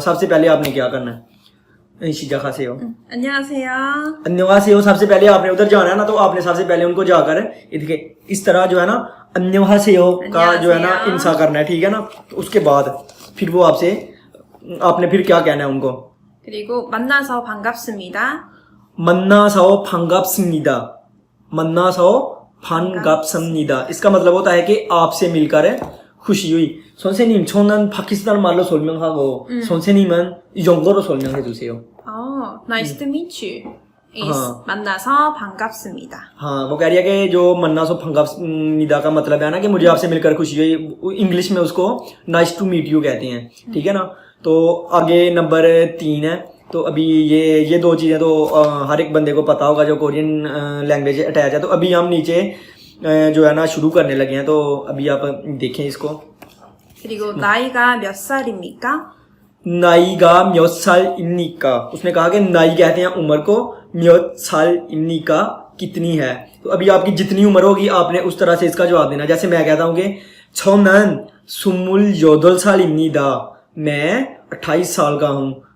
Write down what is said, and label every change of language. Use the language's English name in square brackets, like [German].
[Hindi] सबसे पहले आपने क्या करना है, [Korean] 시작하세요. 안녕하세요. [Hindi] अन्यवासेयो सबसे पहले आपने उधर जाना है ना, तो आपने सबसे पहले उनको जाकर इस तरह जो है ना अन्यवासेयो का जो है ना इंसा करना है, ठीक है ना। तो उसके बाद फिर वो आपने फिर क्या कहना है उनको। [Korean] 그리고 만나서 반갑습니다. 만나서 반갑습니다. 만나서 반갑습니다 [Hindi] इसका मतलब होता है कि आपसे मिलकर खुशी हुई। [Korean] 선생님 저는 파키스탄 말로 설명하고 선생님은 영어로 설명해 주세요. [English] Nice to meet you. Is [Korean] 만나서 반갑습니다. [Hindi] हाँ, वो कह रही है कि जो मन्ना सो फंगानिदा का मतलब है ना कि मुझे आपसे मिलकर खुशी हुई, इंग्लिश में उसको नाइस टू मीट यू कहते हैं, ठीक है ना। तो आगे नंबर 3 है। तो अभी ये 2 चीज़ें तो हर एक बंदे को पता होगा जो कोरियन लैंग्वेज अटैच है। तो अभी हम नीचे जो है ना शुरू करने लगे हैं, तो अभी आप देखें इसको। [Korean] 그리고 나이가 몇 살입니까? [Hindi] नाईगा [Korean] 몇 살입니까, [Hindi] उसने कहा कि नाई कहते हैं उम्र को, 몇 살입니까 कितनी है। तो अभी आपकी जितनी उम्र होगी आपने उस तरह से इसका जवाब देना। जैसे मैं कहता हूँ कि [Korean] 저는 28살입니다, [Hindi] मैं 28 साल का हूँ।